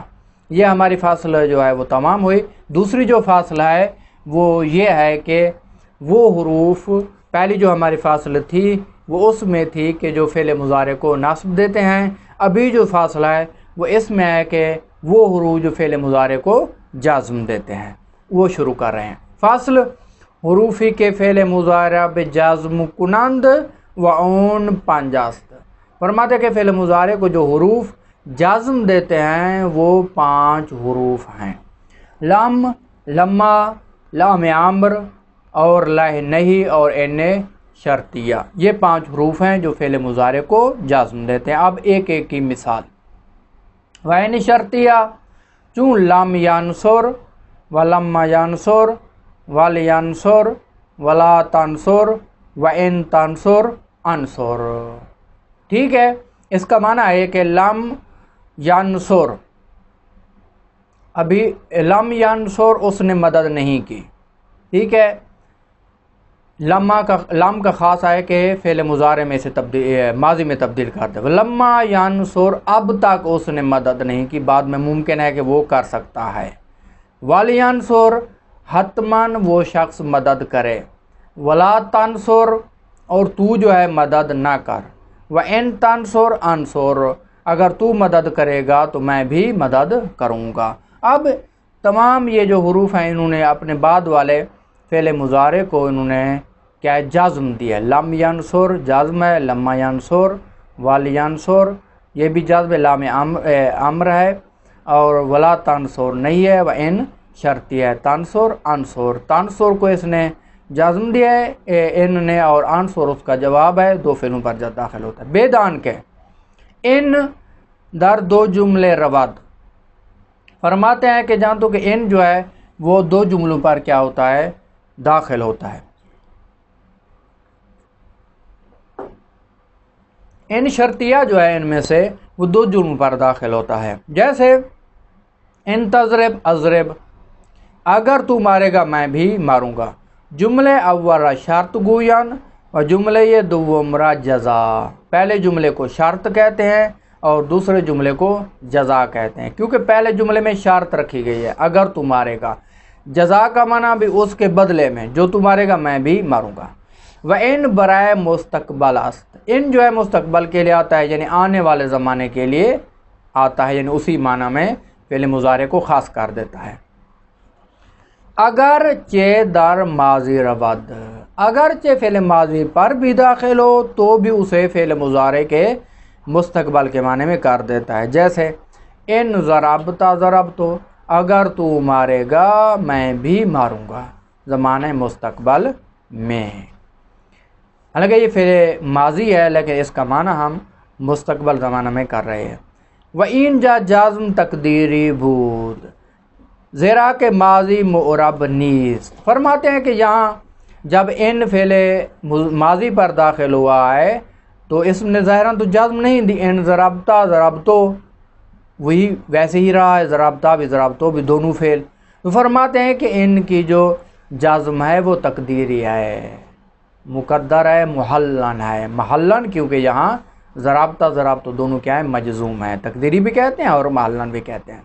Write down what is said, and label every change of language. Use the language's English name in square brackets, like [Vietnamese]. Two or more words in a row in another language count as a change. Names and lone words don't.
[Urdu] یہ ہماری فاصلہ جو ہے وہ تمام ہوئی۔ دوسری جو فاصلہ ہے وہ یہ ہے کہ وہ حروف، پہلی جو ہماری فاصلہ تھی وہ اس میں تھی کہ جو فعل مضارع کو نصب دیتے ہیں، ابھی جو فاصلہ ہے وہ اس میں ہے کہ وہ حروف جو فعل مضارع کو جازم دیتے ہیں، وہ شروع کر رہے ہیں۔ [Persian] فاصل حروفی کے فعل مضارع بجازم کنند و اون 5 است، [Urdu] فرماتے ہیں کہ فعل مضارع کو جو حروف جازم دیتے ہیں وہ 5 حروف ہیں: [Arabic] لم، لما، [Urdu] لام امر اور لہ نہیں اور ان شرطیہ، یہ 5 حروف ہیں جو فعل مضارع کو جازم دیتے ہیں۔ اب ایک ایک کی مثال۔ [Arabic] وَإِن شرطیہ، چون لم ینصر ولما ینصر ولینصر ولا تنصر وَإِن تنصر انصر، [Urdu] ٹھیک ہے۔ اس کا معنی ہے کہ [Arabic] لم ینصر، [Urdu] ابھی [Arabic] لم ینصر [Urdu] اس نے مدد نہیں کی، ٹھیک ہے۔ لم کا خاص ہے کہ فعل مضارع میں سے ماضی میں تبدیل کرتے ہیں۔ [Arabic] لما ینصر، [Urdu] اب تک اس نے مدد نہیں کی، بعد میں ممکن ہے کہ وہ کر سکتا ہے۔ ولینصر، حتماً وہ شخص مدد کرے، [Arabic] ولا تنصر [Urdu] اور تو جو ہے مدد نہ کر، [Arabic] وَإِن تنصر انصر [Urdu] اگر تو مدد کرے گا تو میں بھی مدد کروں گا۔ اب تمام یہ جو حروف ہیں انہوں نے اپنے بعد والے فعل مضارع کو انہوں نے کیا جزم دیا، [Arabic] لم ینصر [Urdu] جزم ہے، [Arabic] لما ینصر ولینصر [Urdu] یہ بھی جزم ہے، لام امر ہے، اور [Arabic] ولا تنصر [Urdu] نہیں ہے، وَإِن شرطی ہے، [Arabic] تنصر انصر، [Urdu] تنصر کو اس نے جزم دیا ہے ان نے، اور انصر اس کا جواب ہے، دو فعلوں پر جب داخل ہوتا ہے۔ [Persian] بیدان کے ان در دو جملے رود، [Urdu] فرماتے ہیں کہ جان تو کہ ان جو ہے وہ دو جملوں پر کیا ہوتا ہے، داخل ہوتا ہے۔ ان شرطیہ جو ہے ان میں سے وہ دو جملوں پر داخل ہوتا ہے، جیسے [Arabic] ان تضرب اضرب [Urdu] اگر تو مارے گا میں بھی ماروں گا، [Persian] جملے اول را شرط گوین اور جملے یہ دوم را جزا، [Urdu] پہلے جملے کو شرط کہتے ہیں اور دوسرے جملے کو جزا کہتے ہیں، کیونکہ پہلے جملے میں شرط رکھی گئی ہے اگر تو مارے گا، جزا کا معنی بھی اس کے بدلے میں جو تو مارے گا میں بھی ماروں گا۔ [Persian] وَإِن برائے مستقبل است، [Urdu] ان جو ہے مستقبل کے لیے آتا ہے، یعنی آنے والے زمانے کے لیے آتا ہے، یعنی اسی معنی میں فعل مضارع کو خاص کر دیتا ہے۔ [Persian] اگرچہ در ماضی رود، [Urdu] اگرچہ فعل ماضی پر بھی داخل ہو تو بھی اسے فعل مضارع کے مستقبل کے معنی میں کر دیتا ہے، جیسے [Arabic] ان ضربت ضربتو [Urdu] اگر تو مارے گا میں بھی ماروں گا، زمانہ مستقبل میں، حالانکہ یہ فعل ماضی ہے لیکن اس کا معنی ہم مستقبل زمانہ میں کر رہے ہیں۔ [Persian] وَإِن جا جازم تقدیری بود، زیرا کے ماضی معرب نیست، [Urdu] فرماتے ہیں کہ یہاں جب ان فعل ماضی پر داخل ہوا ہے تو اس نے ظاہراً تو جزم نہیں دی، [Arabic] ان ضربتا ضربتو [Urdu] وہی ویسے ہی رہا ہے، ضربتا بھی ضربتو بھی دونوں فعل، تو فرماتے ہیں کہ ان کی جو جزم ہے وہ تقدیری ہے، مقدر ہے، محلن ہے، محلن کیونکہ یہاں [Arabic] ضربتا ضربتو [Urdu] دونوں کیا ہے، مجزوم ہے، تقدیری بھی کہتے ہیں اور محلن بھی کہتے ہیں۔